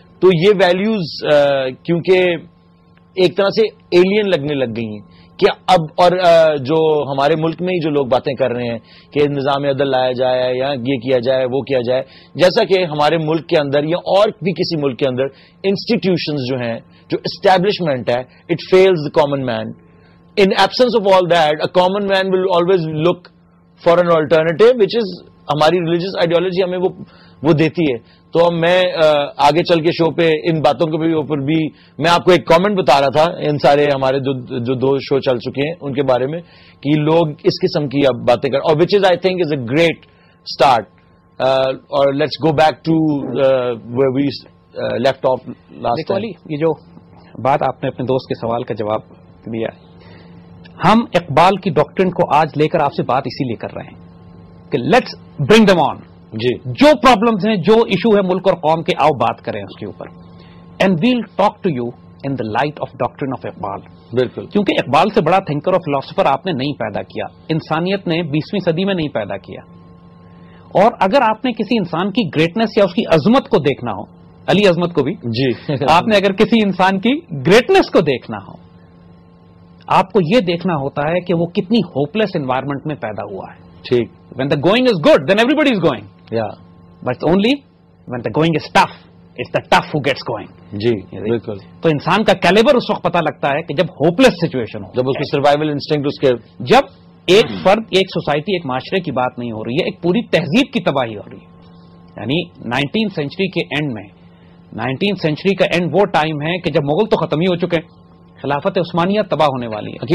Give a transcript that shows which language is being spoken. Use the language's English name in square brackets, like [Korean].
[Urdu] تو یہ ویلیوز کیونکہ ایک طرح سے ایلین لگنے لگ گئی ہیں کہ اب, اور جو ہمارے ملک میں ہی جو لوگ باتیں کر رہے ہیں کہ نظام عدل لایا جائے یا یہ کیا جائے وہ کیا جائے, جیسا کہ ہمارے ملک کے اندر یا اور بھی کسی ملک کے اندر انسٹیٹیوشنز جو ہیں, جو اسٹیبلشمنٹ ہے, it feels the common man. [English] In absence of all that, a common man will always look for an alternative, which is ہماری religious ideology ہمیں وہ دیتی ہے. [Urdu] تو میں آگے چل کے شو پہ ان باتوں کے اوپر بھی میں آپ کو ایک کامنٹ بتا رہا تھا, ان سارے ہمارے جو 2 شو چل چکے ہیں ان کے بارے میں, کہ لوگ اس قسم کی اب باتیں کر, اور وچ از I think is a great start. [English] اور let's go back to where we left off last time. [Urdu] یہ جو بات آپ نے اپنے دوست کے سوال کا جواب دیا, ہم اقبال کی ڈاکٹرن کو آج لے کر آپ سے بات اسی لیے کر رہے ہیں کہ لیٹس برنگ دم آن. جی جو پرابلمز ہیں, جو ایشو ہے ملک اور قوم کے, آؤ بات کریں اس کے اوپر. [English] And we'll talk to you in the light of doctrine of Iqbal. [Urdu] بالکل, کیونکہ اقبال سے بڑا تھنکر اور فلاسفر آپ نے نہیں پیدا کیا, انسانیت نے 20ویں صدی میں نہیں پیدا کیا. اور اگر آپ نے کسی انسان کی گریٹنس یا اس کی عظمت کو دیکھنا ہو, علی عظمت کو بھی, جی آپ نے اگر کسی انسان کی گریٹنس کو دیکھنا ہو, آپ کو یہ دیکھنا ہوتا ہے کہ وہ کتنی ہوپلیس انوائرمنٹ میں پیدا ہوا ہے. ٹھیک. [English] When the going is good, then everybody is going. [Urdu] یا [English] But only when the going is tough, it's the tough who gets going. [Urdu] جی بالکل. تو انسان کا کیلیبر اس وقت پتا لگتا ہے کہ جب ہوپلیس سچویشن ہو, جب اس کی سروائیول انسٹنکٹ اس کے, جب ایک فرد, ایک سوسائٹی, ایک معاشرے کی بات نہیں ہو رہی ہے, ایک پوری تہذیب کی تباہی ہو رہی ہے. یعنی 19th سینچری کے اینڈ میں, 19th سینچری کا اینڈ وہ ٹائم ہے کہ جب مغل تو ختم ہی ہو چکے ہیں, خلافت عثمانیہ تباہ ہونے والی ہے.